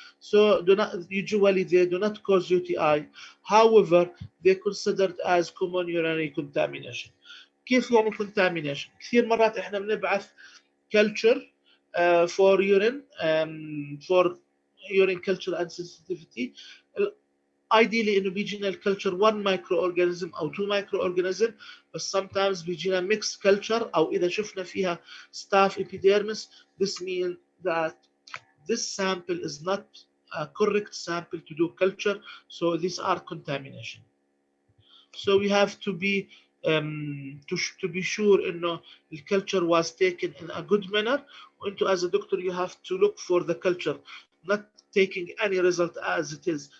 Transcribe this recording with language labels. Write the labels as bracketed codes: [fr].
[en] So usually they do not cause UTI. However, they're considered as common urinary contamination. [ar] كيف يعني contamination؟ كثير مرات احنا بنبعث [en] culture for urine culture and sensitivity. [ar] Ideally انه بيجينا الكلتشر 1 microorganism او 2 microorganism، بس sometimes بيجينا [en] mixed culture، [ar] او اذا شفنا فيها staph epidermis. [en] This means that this sample is not a correct sample to do culture, so these are contamination. So we have to be sure انه the culture was taken in a good manner. And as a doctor you have to look for the culture, not taking any result as it is.